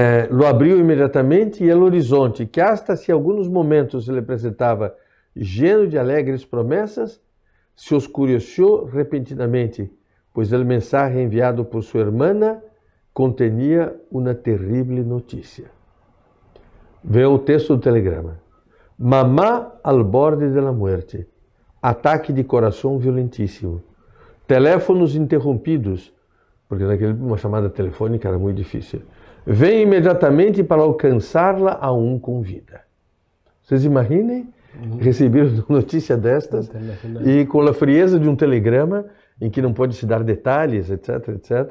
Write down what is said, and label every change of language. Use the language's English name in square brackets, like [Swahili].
[Portuguese] Lo abriu imediatamente e o horizonte, que hasta se alguns momentos se lhe apresentava [Spanish] lleno de alegres [Portuguese] promessas, se oscureceu repentinamente, pois o mensagem enviado por sua irmã continha uma terrível notícia. Vê o texto do telegrama. [Spanish] Mamá al borde de la muerte. [Portuguese] Ataque de coração violentíssimo. Teléfonos interrompidos, porque uma chamada telefônica era muito difícil. Vem imediatamente para alcançá-la aún com vida. Vocês imaginem receber uma notícia destas e com a frieza de um telegrama em que não pode se dar detalhes, etc, etc.